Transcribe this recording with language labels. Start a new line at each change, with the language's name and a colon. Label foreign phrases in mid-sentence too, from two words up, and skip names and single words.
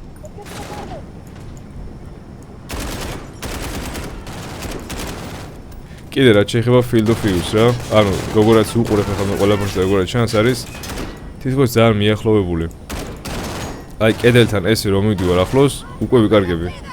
Georgian: კიდე რაც შეეხება
English: field of view-
Georgian: ს რა, ანუ როგორაც უყურებ ახლა მე ყველაფერს და როგორაც ჩანს არის თითქოს ძალიან მიახლოვებული. აი კედელთან ესე რომ მივდივარ ახლოს, უკვე ვიკარგები.